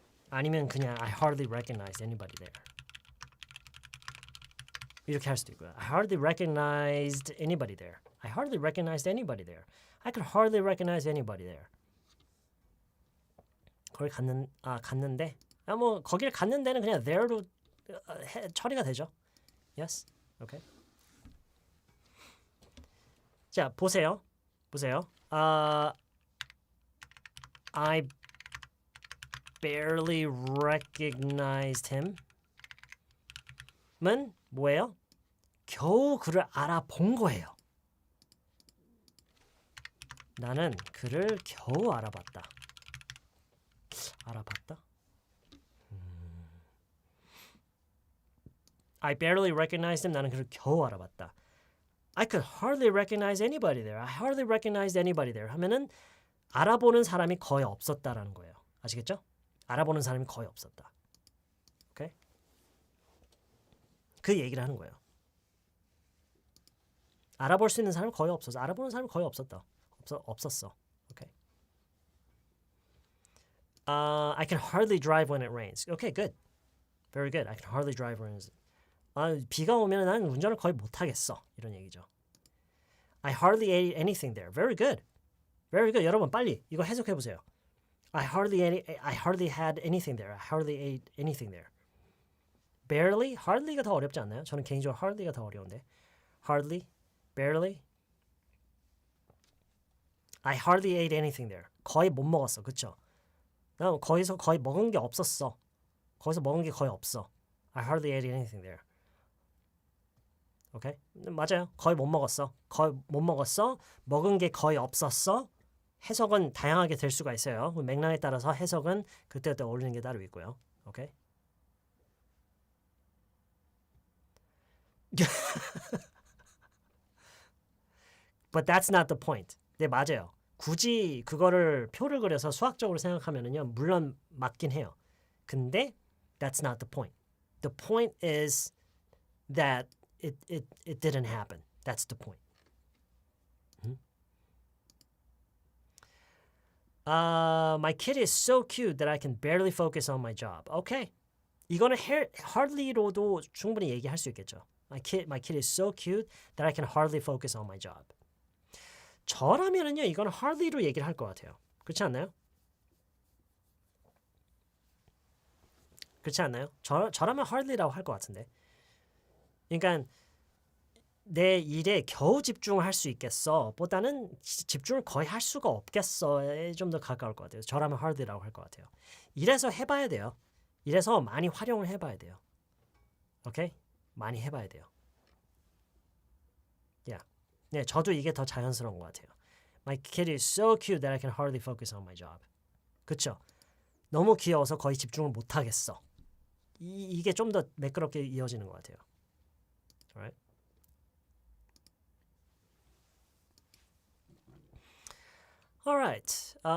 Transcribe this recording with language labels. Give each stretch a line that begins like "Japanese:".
Korean: 아니면 그냥
English: I hardly recognized anybody there.
Korean: 이렇게 할 수도 있고요.
English: I hardly recognized anybody there. I hardly recognized anybody there. I could hardly recognize anybody there.
Korean: 거기 갔는데 뭐 거기를 갔는 데는 그냥 there로 처리가 되죠.
English: Yes. Okay.
Korean: 자, 보세요.
English: I barely recognized him.
Korean: 은 뭐예요? 겨우 그를 알아본 거예요. 나는 그를 겨우 알아봤다.
English: I barely recognized him.
Korean: 나는 그를 겨우 알아봤다.
English: I could hardly recognize anybody there. I hardly recognized anybody there.
Korean: 하면은 알아보는 사람이 거의 없었다라는 거예요. 아시겠죠? 알아보는 사람이 거의 없었다. 오케이? 그 얘기를 하는 거예요. 알아볼 수 있는 사람이 거의 없었어. 알아보는 사람이 거의 없었다. 없었어. 오케이.
English: I can hardly drive when it rains. Okay, good. Very good. I can hardly drive when it rains.
Korean: 비가 오면 난 운전을 거의 못 하겠어. 이런 얘기죠.
English: I hardly ate anything there. Very good. Very good.
Korean: 여러분 빨리 이거 해석해 보세요.
English: I hardly had anything there. I hardly ate anything there. Barely?
Korean: Hardly가 더 어렵지 않나요? 저는 개인적으로 hardly가 더 어려운데.
English: Hardly? Barely? I hardly ate anything there.
Korean: 거의 못 먹었어. 그쵸? 난 거기서 거의 먹은 게 없었어. 거기서 먹은 게 거의 없어.
English: I hardly ate anything there.
Korean: 오케이? 맞아요. 거의 못 먹었어. 거의 못 먹었어. 먹은 게 거의 없었어. 해석은 다양하게 될 수가 있어요. 맥락에 따라서 해석은 그때그때 어울리는 게 따로 있고요. 오케이?
English: But that's not the point.
Korean: 네, 맞아요. 굳이 그거를 표를 그려서 수학적으로 생각하면은요, 물론 맞긴 해요. 근데
English: that's not the point. The point is that it didn't happen. That's the point. My kid is so cute that I can barely focus on my job. Okay.
Korean: 이거는 hardly로도 충분히 얘기할 수 있겠죠.
English: My kid is so cute that I can hardly focus on my job.
Korean: 저라면은요, 이거는 hardly로 얘기를 할 것 같아요. 그렇지 않나요? 그렇지 않나요? 저라면 hardly라고 할 것 같은데. 그러니까 내 일에 겨우 집중을 할 수 있겠어 보다는 집중을 거의 할 수가 없겠어에 좀 더 가까울 것 같아요. 저라면 hardly라고 할 것 같아요. 이래서 해봐야 돼요. 이래서 많이 활용을 해봐야 돼요. 오케이? 많이 해봐야 돼요.
English: Yeah.
Korean: 네, 저도 이게 더 자연스러운 것 같아요.
English: My kid is so cute that I can hardly focus on my job.
Korean: 그쵸? 너무 귀여워서 거의 집중을 못하겠어. 이게 좀 더 매끄럽게 이어지는 것 같아요.
English: Alright? Alright.